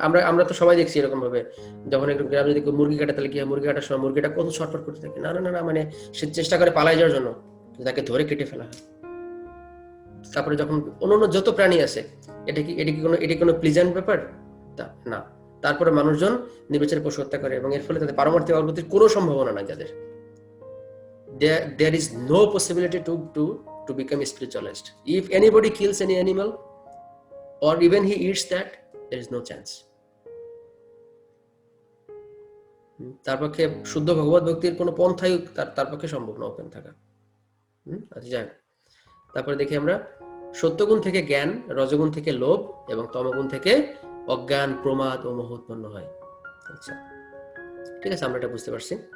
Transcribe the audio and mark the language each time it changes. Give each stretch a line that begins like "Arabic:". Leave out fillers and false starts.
Bangla: আমরা তো সবাই দেখছি এরকম ভাবে, যখন একটু গ্রামে যদি মুরগি কাটে তাহলে কি হয়, মুরগি কাটার সময় মুরগিটা কত ছটফট করতে থাকে, না, মানে সে চেষ্টা করে পালাই যাওয়ার জন্য, তাকে ধরে কেটে ফেলা হয়। তারপরে যখন অন্যান্য যত প্রাণী আছে, এটা কি কোনো প্লিজেন্ট ব্যাপার? না। তারপরে মানুষজন নির্বিচারে পশু হত্যা করে এবং এর ফলে তাদের পারমার্থিক অগ্রগতির কোনো সম্ভাবনা নাই। যাদের
English: there is no possibility to become spiritualized. If anybody kills any animal or even he eats that, there is no chance.
Bangla: তার পক্ষে শুদ্ধ ভগবত ভক্তির কোনো পন্থাই তার পক্ষে সম্ভব না ওপেন থাকা। আচ্ছা, যাই। তারপরে দেখি আমরা, সত্যগুণ থেকে জ্ঞান, রজগুণ থেকে লোভ এবং তমগুণ থেকে অজ্ঞান, প্রমাদ ও মোহ উৎপন্ন হয়। আচ্ছা, ঠিক আছে, আমরা এটা বুঝতে পারছি।